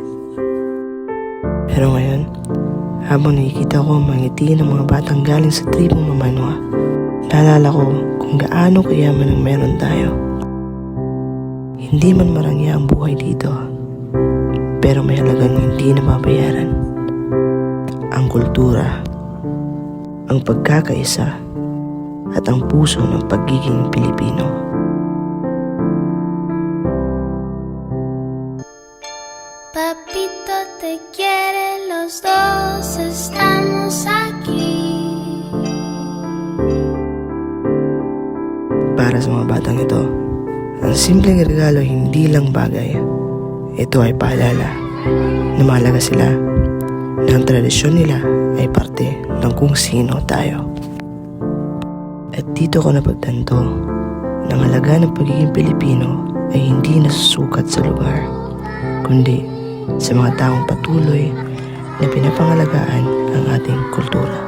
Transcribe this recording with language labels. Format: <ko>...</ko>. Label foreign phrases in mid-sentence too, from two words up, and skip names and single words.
<tl>Pero ngayon, habang nakikita ko ang mga ngiti ng mga batang galing sa tribong Mamanwa, naalala ko kung gaano kayaman ang meron tayo. Hindi man marangya ang buhay dito, pero may halagang hindi nababayaran. Ang kultura, ang pagkakaisa, at ang puso ng pagiging Pilipino.</tl> <es>Papito te quiere, los dos estamos aquí.</es> <tl>Para sa mga batang ito, ang simpleng regalo hindi lang bagay. Ito ay paalala na mahalaga sila, na ang tradisyon nila ay parte ng kung sino tayo. At dito ko napagtanto na ang halaga ng pagiging Pilipino ay hindi nasusukat sa lugar, kundi sa mga taong patuloy na pinapangalagaan ang ating kultura.</tl>